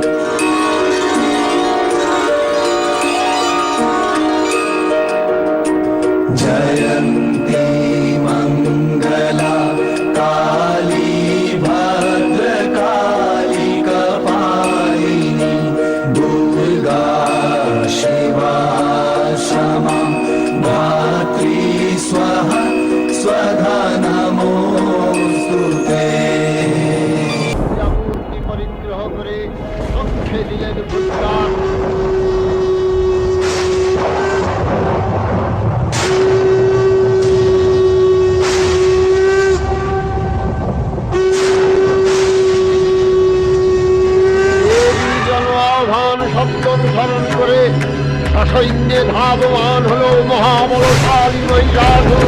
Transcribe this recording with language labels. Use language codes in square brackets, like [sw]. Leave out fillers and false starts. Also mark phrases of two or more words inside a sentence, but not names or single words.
[sa] जयन्ती मङ्गला काली भद्रकाली कपालिनी, दुर्गा शिवा क्षमा धात्री स्वाहा स्वधा नमोस्तुते। [bn] মূর্তি পরিগ্রহ করে রক্ষে দিলেন দুর্গা। দেবী জন আহ্বান শব্দ অনুসরণ করে সসৈন্যে ধাবমান হল মহাবলশালী মহিষাসুর।